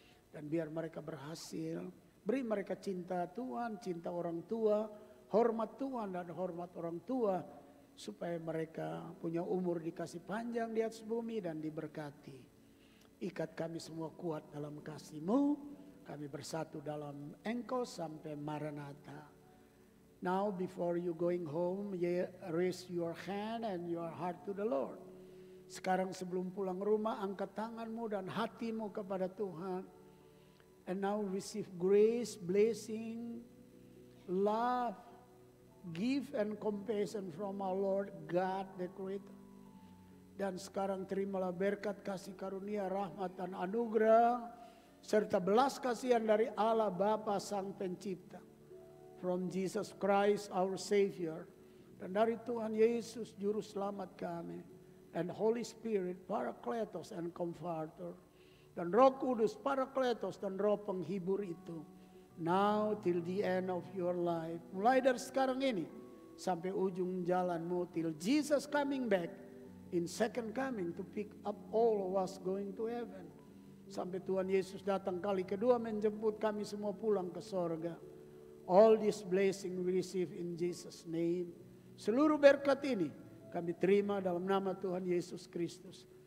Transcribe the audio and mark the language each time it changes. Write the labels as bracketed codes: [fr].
[id] Dan biar mereka berhasil. Beri mereka cinta Tuhan, cinta orang tua, hormat Tuhan dan hormat orang tua. Supaya mereka punya umur dikasih panjang di atas bumi dan diberkati. Ikat kami semua kuat dalam kasih-Mu. Kami bersatu dalam Engkau sampai Maranatha. [en] Now before you going home, raise your hand and your heart to the Lord. [id] Sekarang sebelum pulang rumah, angkat tanganmu dan hatimu kepada Tuhan. [en] And now receive grace, blessing, love, give and compassion from our Lord God the Creator. [id] Dan sekarang terimalah berkat kasih karunia, rahmat dan anugerah serta belas kasihan dari Allah Bapa Sang Pencipta. [en] From Jesus Christ our Savior. [id] Dan dari Tuhan Yesus Juru Selamat kami. [en] And Holy Spirit, Parakletos and Comforter. [id] Dan Roh Kudus, Parakletos dan Roh Penghibur itu. [en] now till the end of your life. [id] Mulai dari sekarang ini sampai ujung jalanmu [en] till Jesus coming back in second coming to pick up all of us going to heaven. [id] Sampai Tuhan Yesus datang kali kedua menjemput kami semua pulang ke sorga. [en] All this blessing we receive in Jesus name. [id] Seluruh berkat ini kami terima dalam nama Tuhan Yesus Kristus.